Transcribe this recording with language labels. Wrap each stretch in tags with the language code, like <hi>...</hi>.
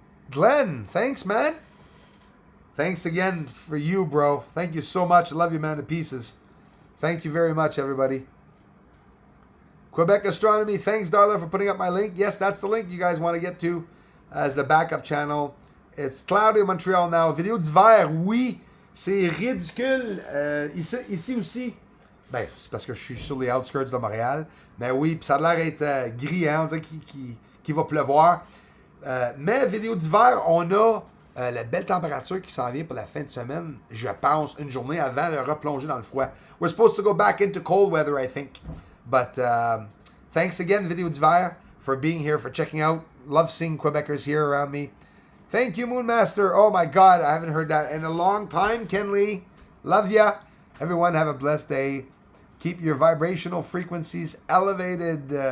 <en>Glenn, thanks, man. Thanks again for you, bro. Thank you so much. I love you, man, to pieces. Thank you very much, everybody. Quebec Astronomy, thanks, Darla, for putting up my link. Yes, that's the link you guys want to get to as the backup channel. It's cloudy in Montreal now.</en> <fr>Vidéo d'hiver, oui, c'est ridicule. Ici aussi. Ben, c'est parce que je suis sur les outskirts de Montréal. Mais oui, puis ça a l'air d'être gris, hein, on dirait qu'il va pleuvoir. Mais vidéo d'hiver, on a la belle température qui s'en vient pour la fin de semaine. Je pense une journée avant de replonger dans le froid.</fr> <en>We're supposed to go back into cold weather, I think. But thanks again, Vidéo d'hiver, for being here, for checking out. Love seeing Quebecers here around me. Thank you, Moonmaster. Oh my God, I haven't heard that in a long time, Ken Lee. Love ya. Everyone have a blessed day. Keep your vibrational frequencies elevated.</en>